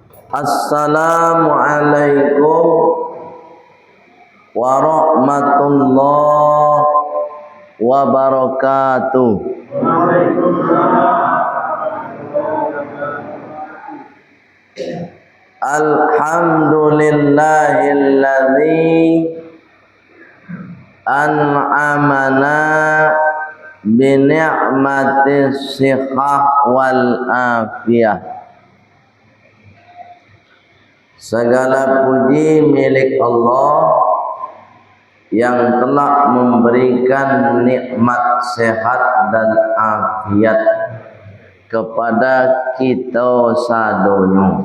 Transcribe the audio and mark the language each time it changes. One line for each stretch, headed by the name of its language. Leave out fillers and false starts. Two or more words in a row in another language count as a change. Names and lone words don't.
Arabic: السلام عليكم ورحمة الله وبركاته. الحمد لله الذي أنعمنا بنعمة الصحة والعافية.
Indonesian: Segala puji milik Allah yang telah memberikan nikmat sehat dan afiat kepada kita sadonya.